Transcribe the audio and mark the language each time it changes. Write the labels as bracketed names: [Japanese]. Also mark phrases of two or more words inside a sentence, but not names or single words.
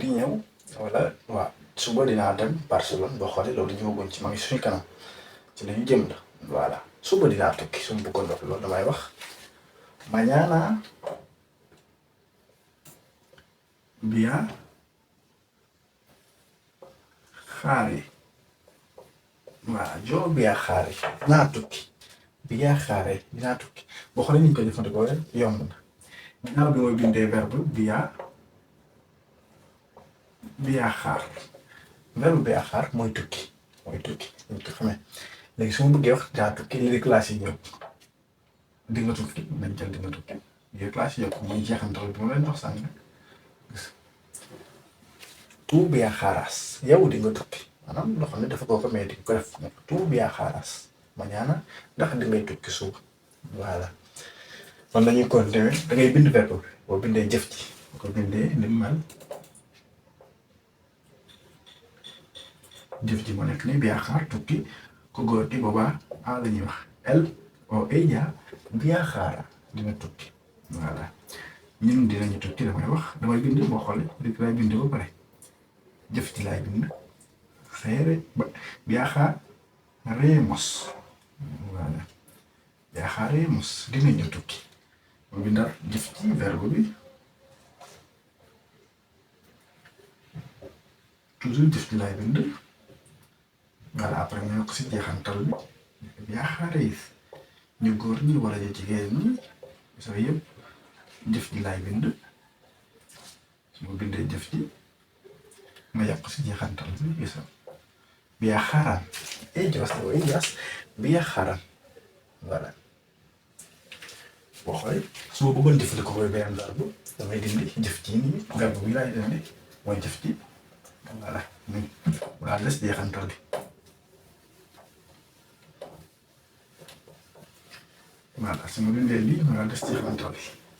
[Wolof] ñëw wala waaw suba dinaa dem Barcelone boo xoolee loolu ñëwaguñ ci ma ngi suñu kanam ci la ñu jëm la voilà suba dinaa tukki suma bëggoon wax loolu damay wax [Spanish] mañana viajaré [Wolof] voilà [Spanish] yo viajaré [Wolof] dinaa tukki viajaré dinaa tukki boo xoolee ni ñu koy jëfandikoo yomb na ginnaaw bi mooy bindee verbe viajar verbe viajar mooy tukki ñu ko xamee léegi su ma bëggee wax dinaa tukki li classe yi ñëw di nga tukki nañ jël di nga tukki yooyu classe yi yëpp ñuy jeexantal bi ma leen wax sànq [Spanish] tú viajarás [Wolof] yow di nga tukki maanaam loo xam ne dafa koo ko mais di ko def [Spanish] tú viajarás [Wolof] mañana ndax di ngay tukki suba voilà kon dañuy continuer da ngay bind verbe bi boo bindee jëf ji boo ko bindee ni mu mel jëf ji moo nekk ni viajar tukki ko góor gi boobaa a la ñuy wax [Spanish] él o ella viajará [Wolof] dina tukki voilà ñun dinañu tukki damay bind boo xoolee rek laay bind ba pare jëf ji laay bind viajaremos voilà viajaremos dinañu tukki ma bindal jëf ji verbe bi toujours jëf ji laay bind [French] voilà après [Wolof] ma yokk si jeexantal bi viajaréis ñu góor ñi wala ñu jigéen ñi so yëpp jëf ji laay bind su ma bindee jëf ji ma yokk si jeexantal bi gis nga viajarán [Spanish] ellos o ellas viajarán [Wolof] voilà boo xoolee su ma bëggoon jëfandikoo koy beneen verbe damay dindi jëf ji nii verbe bi laay dindi mooy jëf ji voilà mu daal des jeexantal bi voilà su ma bindee lii mu daal des jeexantal bi